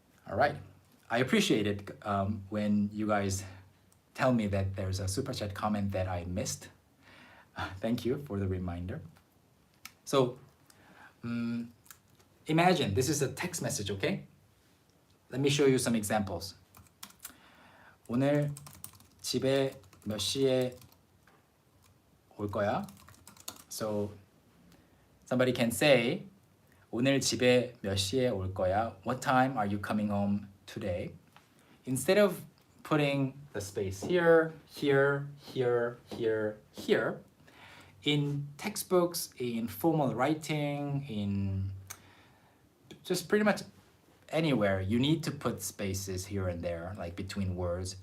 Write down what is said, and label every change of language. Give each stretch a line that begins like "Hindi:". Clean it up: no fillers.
English: All right. I appreciate it when you guys tell me that there's a super chat comment that I missed. Thank you for the reminder. So, imagine this is a text message, okay? Let me show you some examples.
Korean: 오늘 집에 몇 시에 올 거야?
English: So somebody can say
Korean: 오늘 집에 몇 시에 올 거야?
English: What time are you coming home today? Instead of putting the space here, here, here, here, here, in textbooks, in formal writing, in just pretty much anywhere, you need to put spaces here and there, like between words.